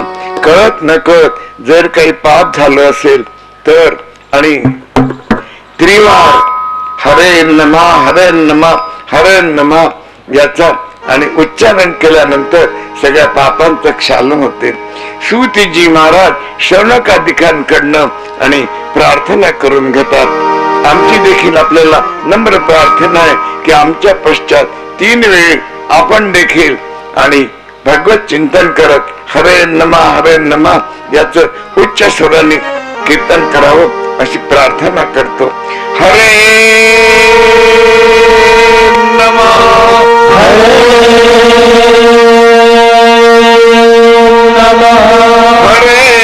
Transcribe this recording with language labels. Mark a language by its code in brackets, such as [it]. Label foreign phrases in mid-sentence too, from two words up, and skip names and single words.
[mr] कळत न कळत जर काही पाप झालं असेल तर आणि त्रिवार हरे नमा हरे नमा हरे नमा याचा आणि उच्चारण केल्यानंतर सगळ्या पापांचं क्षालन होते. सूतजी महाराज शौनकादिकांकडनं आणि प्रार्थना करून घेतात. आमची देखील आपल्याला नम्र प्रार्थना आहे की आमच्या पश्चात 3 वेळ आपण देखील आणि भगवत चिंतन करत हरे नमा याच उच्च स्वराने कीर्तन करावं अशी प्रार्थना करतो. हरे नमा हरे नमा हरे